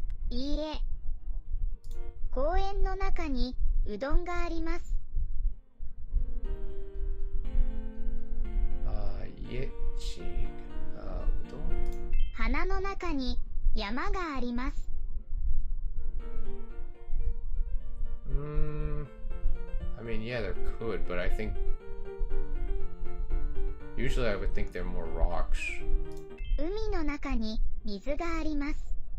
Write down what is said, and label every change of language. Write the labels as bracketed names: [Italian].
[Japanese] いいえ。公園の中にうどんがあります。家、ち、うどん。花の中に山があります。 [English] I mean, yeah, there could, but I think usually I would think they're more rocks. [Japanese] 海の中に水があります。